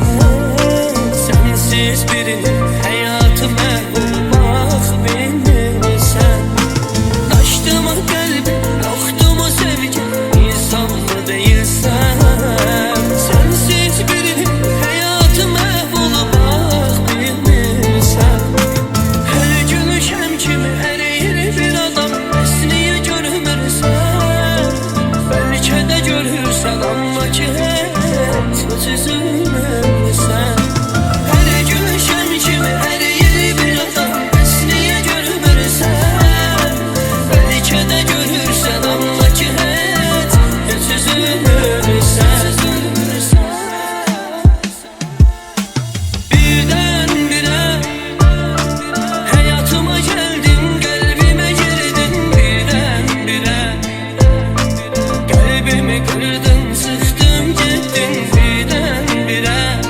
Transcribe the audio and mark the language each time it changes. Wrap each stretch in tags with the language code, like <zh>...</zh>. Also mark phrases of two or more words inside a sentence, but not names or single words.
<tr>Sensiz birinin hayatı mahvolmak bilmirsen. Taştı mı kalbin, yoktu mu sevgin, insan mı değilsen? Sensiz birinin hayatı mahvolmak bilmirsen.</tr> <az>Her gün şəm kimi əriyir bir adam, bəs niyə görmürsən? Bəlkə də görürsən, amma ki heç söz üzülmürsən. Hər gün şəm kimi əriyir bir adam, bəs niyə görmürsən? Bəlkə də görürsən, amma ki heç üzülmürsən.</az> <tr>Birdenbire hayatıma geldin, kalbime girdin birdenbire. Kalbimi kırdın, sıktın gittin birdenbire.</tr>